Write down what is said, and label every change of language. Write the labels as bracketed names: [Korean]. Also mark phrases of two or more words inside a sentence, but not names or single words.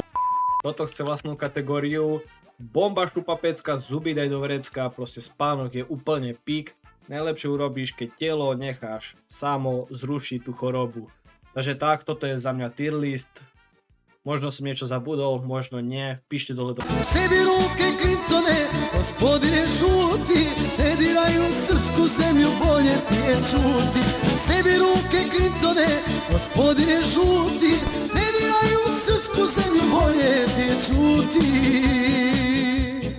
[Slovak] Toto chce vlastnú kategóriu, bomba šupapecka, zuby daj do vrecka, proste spánok je úplne pík. Najlepšie urobíš, keď telo necháš samo zrušiť tú chorobu. Takže tak, toto je za mňa tier list. Možno som niečo zabudol, možno nie, píšte dole do... [Serbian] Sebi ruke Clintone, gospodine žuti, ne diraju srpsku zemlju, bolje ti je čuti. Sebi ruke Clintone, gospodine žuti, ne diraju srpsku zemlju, bolje ti je čuti.